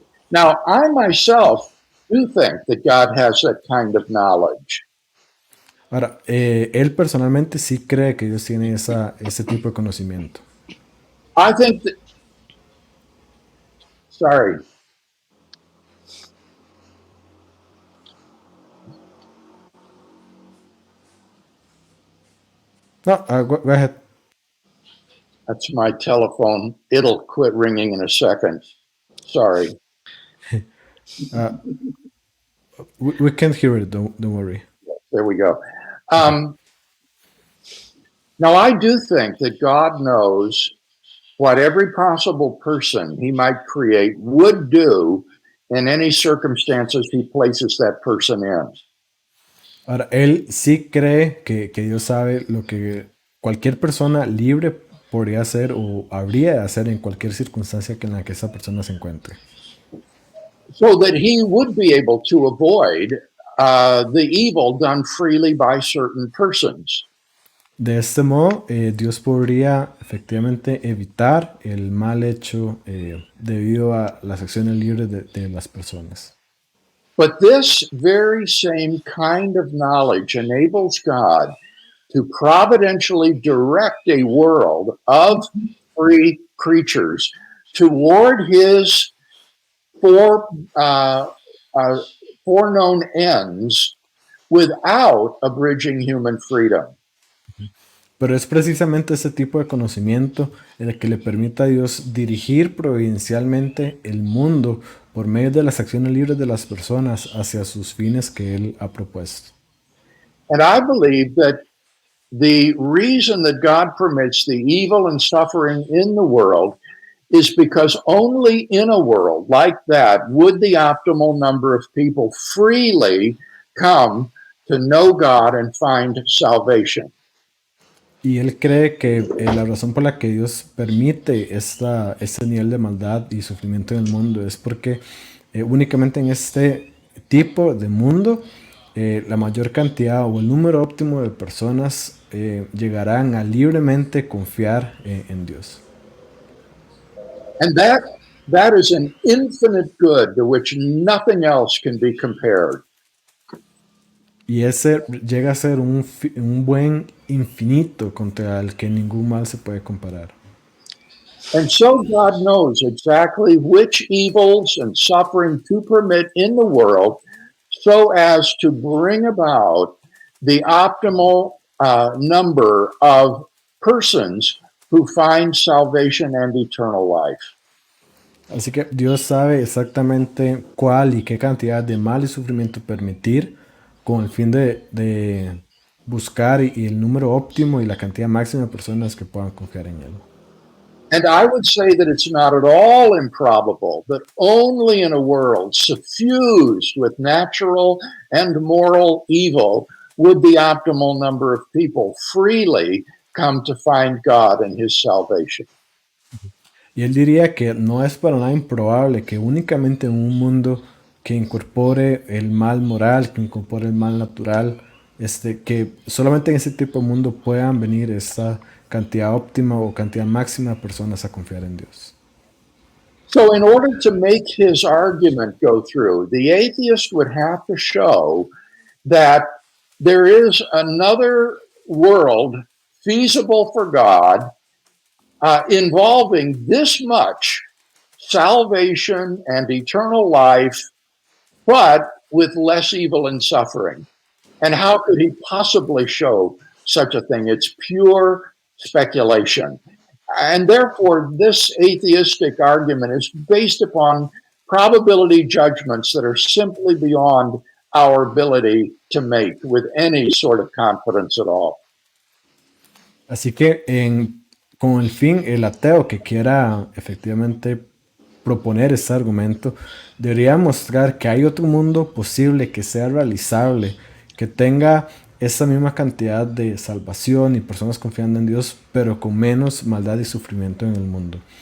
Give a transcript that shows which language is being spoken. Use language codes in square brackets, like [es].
[en] Now, I myself do think that God has that kind of knowledge. [es] Ahora, él personalmente sí cree que Dios tiene ese tipo de conocimiento. [en] I think that, sorry. No, go ahead. That's my telephone. It'll quit ringing in a second. Sorry. We can't hear it, don't worry. There we go. Now, I do think that God knows what every possible person he might create would do in any circumstances he places that person in. [es] Ahora, él sí cree que Dios sabe lo que cualquier persona libre podría hacer o habría de hacer en cualquier circunstancia en la que esa persona se encuentre. [en] So that he would be able to avoid the evil done freely by certain persons. [es] De este modo, Dios podría efectivamente evitar el mal hecho debido a las acciones libres de las personas. [en] But this very same kind of knowledge enables God to providentially direct a world of free creatures toward his foreknown ends without abridging human freedom. [es] Pero es precisamente ese tipo de conocimiento el que le permite a Dios dirigir providencialmente el mundo por medio de las acciones libres de las personas hacia sus fines que Él ha propuesto. [en] And I believe that the reason that God permits the evil and suffering in the world is because only in a world like that would the optimal number of people freely come to know God and find salvation. [es] Y él cree que la razón por la que Dios permite este nivel de maldad y sufrimiento en el mundo es porque únicamente en este tipo de mundo la mayor cantidad o el número óptimo de personas llegarán a libremente confiar en Dios. [en] And that is an infinite good to which nothing else can be compared. [es] Y ese llega a ser un buen infinito contra el que ningún mal se puede comparar. [en] And so God knows exactly which evils and suffering to permit in the world so as to bring about the optimal number of persons who find salvation and eternal life. [es] Así que Dios sabe exactamente cuál y qué cantidad de mal y sufrimiento permitir con el fin de buscar y el número óptimo y la cantidad máxima de personas que puedan confiar en Él. [en] And I would say that it's not at all improbable that only in a world suffused with natural and moral evil would the optimal number of people freely come to find God and His salvation. [es] Y él diría que no es para nada improbable que únicamente en un mundo que incorpore el mal moral, que incorpore el mal natural, que solamente en ese tipo de mundo puedan venir esta cantidad óptima o cantidad máxima de personas a confiar en Dios. [en] So in order to make his argument go through, the atheist would have to show that there is another world feasible for God involving this much salvation and eternal life, but with less evil and suffering. And how could he possibly show such a thing? It's pure speculation. And therefore, this atheistic argument is based upon probability judgments that are simply beyond our ability to make with any sort of confidence at all. [es] Así que con el fin, el ateo que quiera efectivamente proponer este argumento debería mostrar que hay otro mundo posible que sea realizable, que tenga esa misma cantidad de salvación y personas confiando en Dios, pero con menos maldad y sufrimiento en el mundo.